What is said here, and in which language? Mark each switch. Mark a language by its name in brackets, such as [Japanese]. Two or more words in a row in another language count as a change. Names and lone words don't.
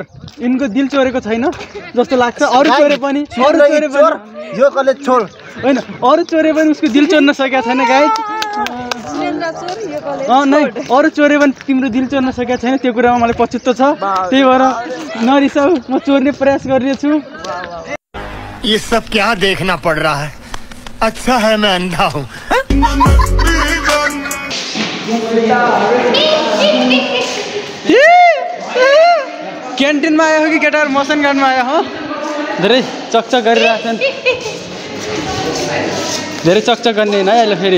[Nepali] यिनको दिल चोरेको छैन जस्तो लाग्छ। अरू चोरे पनि, अरू चोरे पनि यो कलेज छोड होइन, अरू चोरे पनि उसको दिल चोर्न सकेको छैन गाइस। नै अरू चोरे पनि तिम्रो दिल चोर्न सकेको छैन, त्यो कुरामा मलाई पछुतो छ। त्यही भएर नरिसाऊ, म चोर्ने प्रयास गरिरहेछु। [Hindi] ये सब क्या देखना पड़ रहा है, अच्छा है मैं अंधा हूँ। [Nepali] क्यान्टिनमा आयो हो कि केटाहरू मसन गार्डमा आयो हो? धेरै चकचक गरिरहेछन्, धेरै चकचक गर्ने होइन अहिले फेरि।